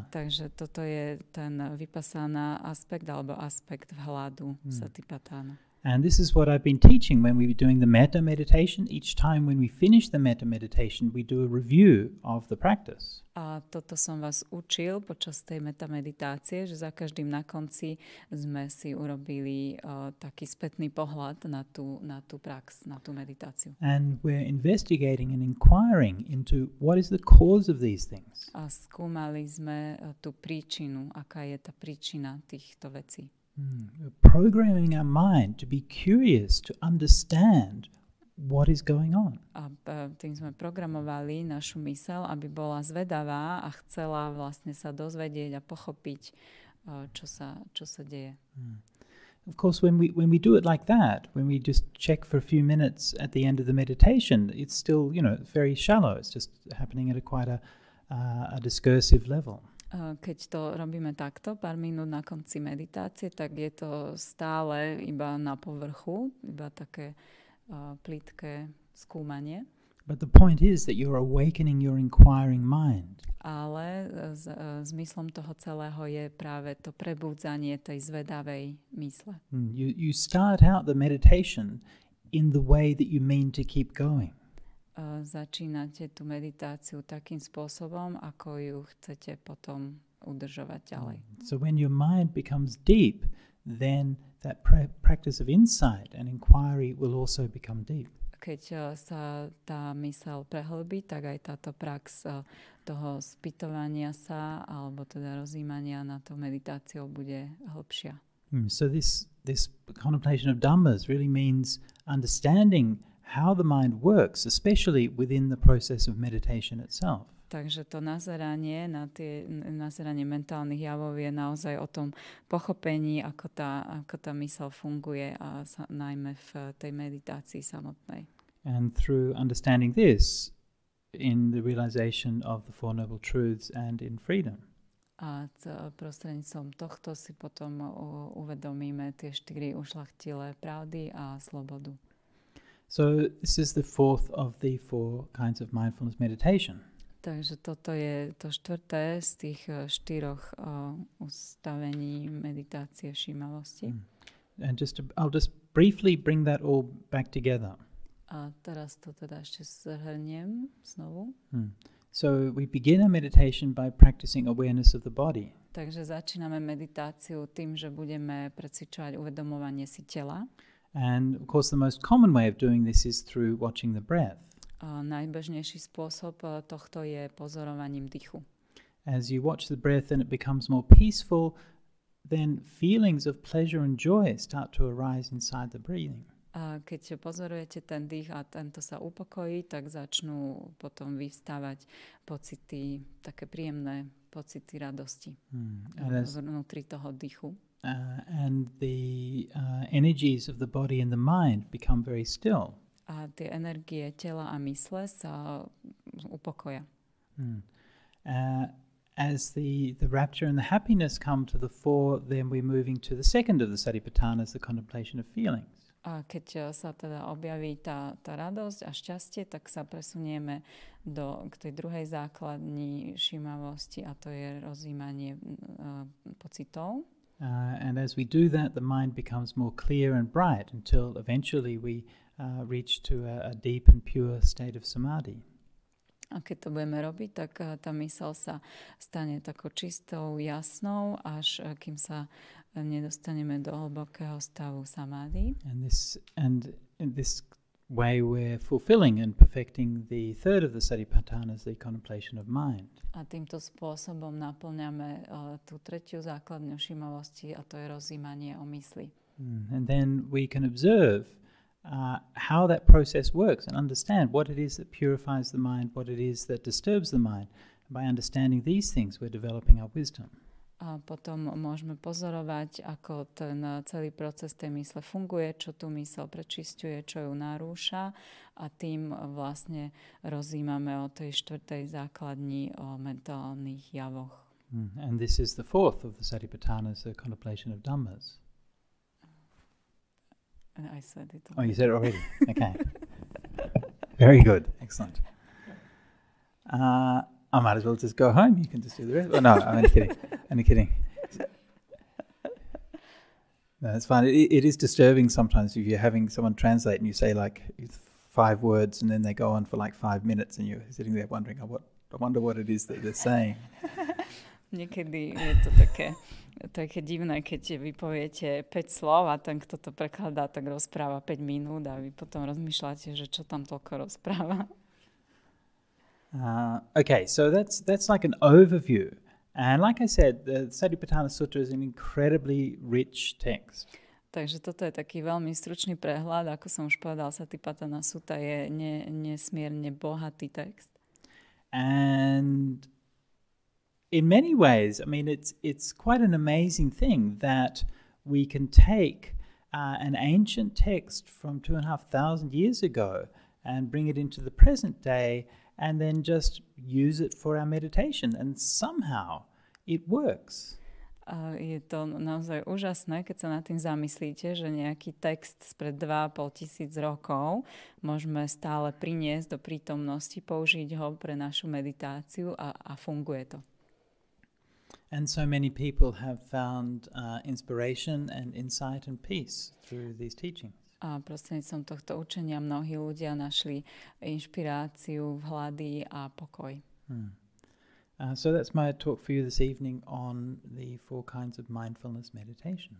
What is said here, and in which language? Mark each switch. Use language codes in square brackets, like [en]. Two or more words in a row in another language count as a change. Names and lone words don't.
[sk] Takže toto je ten vipassana aspekt alebo aspekt vhľadu satipatthana. [en] And this is what I've been teaching when we were doing the metta meditation. Each time when we finish the metta meditation, we do a review of the practice. [sk] A toto som vás učil počas tej metta meditácie, že za každým na konci sme si urobili taký spätný pohľad na tú prax, na tú meditáciu. [en] And we're investigating and inquiring into what is the cause of these things. [sk] A skúmali sme tú príčinu, aká je tá príčina týchto vecí. [en] Programming our mind to be curious, to understand what is going on. [sk] A tým sme programovali našu myseľ, aby bola zvedavá a chcela vlastne sa dozvedieť a pochopiť, čo sa deje. [en] Of course, when we do it like that, when we just check for a few minutes at the end of the meditation, it's still, very shallow. It's just happening at quite a discursive level. [sk] Keď to robíme takto, pár minút na konci meditácie, tak je to stále iba na povrchu, iba také plitké skúmanie. [en] But the point is that you're awakening your inquiring mind. [sk] Ale zmyslom toho celého je práve to prebudzanie tej zvedavej mysle. [en] You start out the meditation in the way that you mean to keep going. [sk] Začínate tú meditáciu takým spôsobom, ako ju chcete potom udržovať ďalej. [en] So when your mind becomes deep, then that practice of insight and inquiry will also become deep. [sk] Keď sa tá myseľ prehlbí, tak aj táto prax toho spýtovania sa, alebo teda rozjímania na to meditáciou bude hlbšia. [en] So this contemplation of dhammas really means understanding how the mind works, especially within the process of meditation itself. [sk] Takže to nazeranie mentálnych javov je naozaj o tom pochopení, ako tá myseľ funguje a najmä v tej meditácii samotnej. [en] And through understanding this, in the realization of the Four Noble Truths and in freedom. [sk] A prostredníctvom tohto si potom uvedomíme tie 4 ušľachtilé pravdy a slobodu. [en] So this is the fourth of the 4 kinds of mindfulness meditation. [sk] Takže toto je to 4. z tých 4 ustavení meditácie všímavosti. [en] And I'll just briefly bring that all back together. [sk] A teraz to teda ešte zhrniem znovu. [en] So we begin our meditation by practicing awareness of the body. [sk] Takže začíname meditáciu tým, že budeme precvičovať uvedomovanie si tela. [en] And of course the most common way of doing this is through watching the breath. [sk] Najbežnejší spôsob tohto je pozorovaním dýchu. [en] As you watch the breath and it becomes more peaceful, then feelings of pleasure and joy start to arise inside the breathing. [sk] A keď pozorujete ten dých a tento sa upokojí, tak začnú potom vyvstávať pocity, také príjemné pocity radosti vnútri toho dýchu. [en] And the energies of the body and the mind become very still. [sk] A tie energie tela a mysle sa upokoja. [en] As the rapture and the happiness come to the fore, then we're moving to the second of the satipatthanas, the contemplation of feelings. [sk] A keď sa teda objaví tá radosť a šťastie, tak sa presunieme k tej druhej základni všímavosti a to je rozjímanie pocitov. [en] And as we do that, the mind becomes more clear and bright until eventually we reach to a deep and pure state of samadhi. [sk] A keď to budeme robiť, tak tá myseľ sa stane takou čistou, jasnou, až kým sa nedostaneme do hlbokého stavu samády. [en] And in this way we're fulfilling and perfecting the third of the satipatthanas, the contemplation of mind. [sk] A týmto spôsobom naplňame tú tretiu základňu všímavosti a to je rozjímanie o mysli. [en] And then we can observe how that process works and understand what it is that purifies the mind, what it is that disturbs the mind. By understanding these things, we're developing our wisdom. [sk] A potom môžeme pozorovať, ako ten celý proces tej mysle funguje, čo tú mysel prečisťuje, čo ju narúša a tým vlastne rozímame o tej štvrtej základni, o mentálnych javoch. [en] And this is the fourth of the satipatthanas, the contemplation of dhammas. I said it already. Oh, you said it already? Okay. Very good. Excellent. I might as well just go home. You can just do the rest. Oh, no, I'm only kidding. Only kidding. No, it's fine. It is disturbing sometimes if you're having someone translate and you say like 5 words and then they go on for like 5 minutes and you're sitting there wondering, I wonder what it is that they're saying. [sk] Niekedy je to také divné, keď vy poviete 5 slov a ten, kto to prekladá, tak rozpráva 5 minút a vy potom rozmýšľate, že čo tam toľko rozpráva. [en] Okay, so that's like an overview. And like I said, the Satipatthana Sutta is an incredibly rich text. [sk] Takže toto je taký veľmi stručný prehľad. Ako som už povedal, Satipatthana Sutta je nesmierne bohatý text. [en] And in many ways, I mean, it's quite an amazing thing that we can take an ancient text from 2,500 years ago and bring it into the present day and then just use it for our meditation. And somehow it works. [sk] Je to naozaj úžasné, keď sa nad tým zamyslíte, že nejaký text spred 2,500 rokov môžeme stále priniesť do prítomnosti, použiť ho pre našu meditáciu a funguje to. [en] And so many people have found inspiration and insight and peace through these teachings. [sk] A prostredníctvom tohto učenia mnohí ľudia našli inšpiráciu, vhľady a pokoj. [en] So that's my talk for you this evening on the 4 kinds of mindfulness meditation.